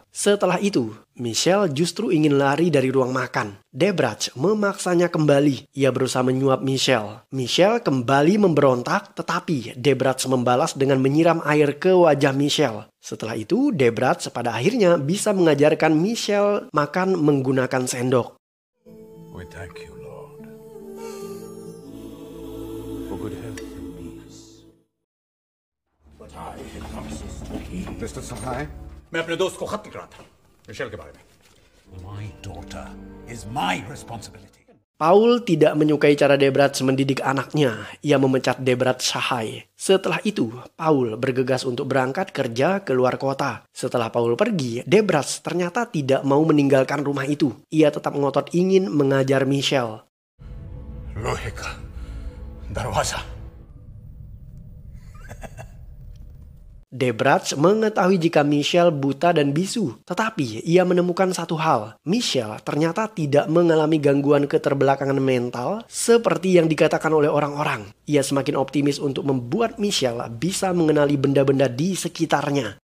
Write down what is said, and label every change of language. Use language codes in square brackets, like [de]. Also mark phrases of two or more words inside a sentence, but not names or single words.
[id] Setelah itu, Michelle justru ingin lari dari ruang makan. Debratz memaksanya kembali. Ia berusaha menyuap Michelle. Michelle kembali memberontak, tetapi Debratz membalas dengan menyiram air ke wajah Michelle. Setelah itu, Debratz pada akhirnya bisa mengajarkan Michelle makan menggunakan sendok. [en] We thank you, Lord, for good health and peace. Mr. Sahai? [hi] मैं अपने दोस्त को खत लिख रहा था मिशेल के बारे में। [en] My daughter is my responsibility. [id] Paul tidak menyukai cara Debratz mendidik anaknya. Ia memecat Debratz Sahai. Setelah itu, Paul bergegas untuk berangkat kerja ke luar kota. Setelah Paul pergi, Debratz ternyata tidak mau meninggalkan rumah itu. Ia tetap ngotot ingin mengajar Michelle. [hi] लोहे का दरवाजा. [id] Debratz mengetahui jika Michelle buta dan bisu. Tetapi ia menemukan satu hal. Michelle ternyata tidak mengalami gangguan keterbelakangan mental seperti yang dikatakan oleh orang-orang. Ia semakin optimis untuk membuat Michelle bisa mengenali benda-benda di sekitarnya.